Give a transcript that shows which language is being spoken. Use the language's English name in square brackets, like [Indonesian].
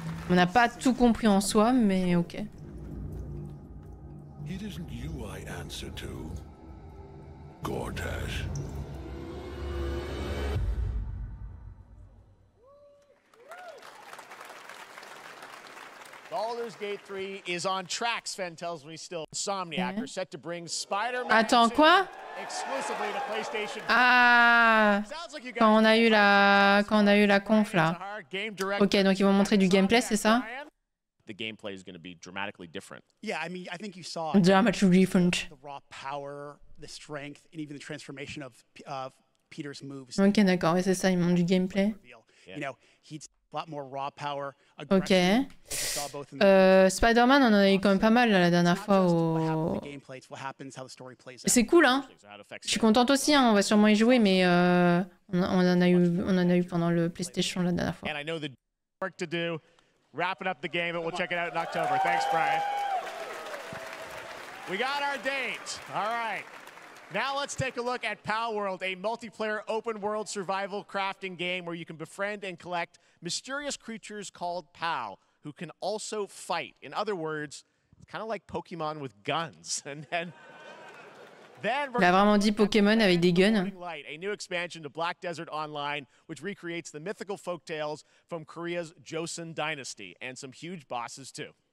[French] On n'a pas tout compris en soi, mais ok. [English] It isn't you I answer to, Gortash. Baldur's Gate 3 is on track, Sven tells me still. Insomniac are set to bring Spider-Man [French] Attends, quoi? [English] exclusively to PlayStation. [French] Ah, quand on a eu la conf là. Ok, donc ils vont montrer du gameplay, c'est ça? [English] The gameplay is going to be dramatically different. Yeah, I mean, I think you saw dramatically different. The raw power, the strength, and even the transformation of Peter's moves. [French] Ok, d'accord, et c'est ça, ils montrent du gameplay. [English] You know, he's a lot more raw power. Ok. [French] Spider-Man, on en a eu quand même pas mal là, la dernière fois au... C'est cool, hein. Je suis contente aussi, hein, on va sûrement y jouer, mais on en a eu pendant le PlayStation la dernière fois. [English] And I know the work to do, wrapping up the game, and we'll check it out in October. Thanks, Brian. We got our date. All right. Now let's take a look at Palworld, a multiplayer open-world survival crafting game where you can befriend and collect mysterious creatures called Pal, who can also fight. In other words, it's kind of like Pokemon with guns. And then [French] Il a vraiment dit Pokémon avec des guns. [English] A new expansion to Black Desert Online, which recreates the mythical folktales from Korea's Joseon Dynasty, and some huge bosses too.